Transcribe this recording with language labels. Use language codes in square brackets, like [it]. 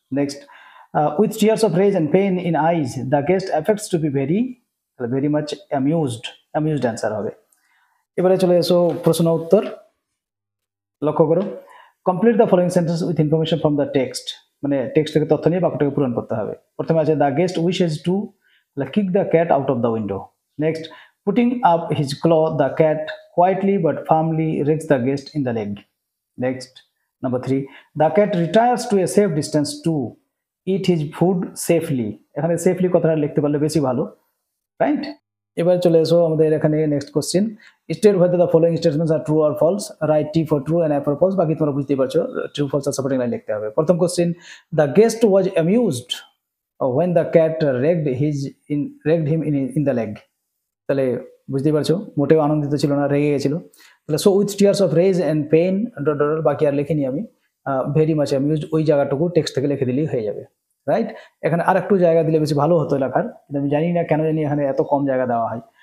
[en] next, with tears of rage and pain in eyes the guest affects to be very much amused answer [bn] হবে। এবারে চলে এসো প্রশ্ন উত্তর। লক্ষ্য করো, [en] complete the following sentence with information from the text, [bn] মানে টেক্সট থেকে তথ্য নিয়ে বাক্যটাকে পূরণ করতে হবে। প্রথমে আছে [en] The guest wishes to kick the cat out of the window. Next, putting up his claw the cat quietly but firmly rakes the guest in the leg. Next, number 3, the cat retires to a safe distance to eat his food safely. [bn] এখানে safely কথাটা লিখতে পারলে বেশি ভালো। Right? এবার চলে এসো আমাদের এখানে next question. [en] State whether the following statements are true or false, write T for true and I for false। [bn] বাকি তোমরা বুঝতেই পারছো, ট্রু ফলস আর সাপোর্টিং লাইন লিখতে হবে। [en] প্রথম question, the guest was amused when the cat ragged him in the leg। [bn] তাহলে বুঝতেই পারছো মোটেও আনন্দিত ছিল না, রেগে গেছিল। তাহলে [en] so with tears of rage and pain, [bn] বাকি আর লিখিনি আমি, [en] very much amused [bn] ওই জায়গাটুকু টেক্সট থেকে লিখে দিলেই হয়ে যাবে। রাইট? এখানে আর একটু জায়গা দিলে বেশি ভালো হতো লেখার, কিন্তু আমি জানি না কেন জানি এখানে এত কম জায়গা দেওয়া হয়।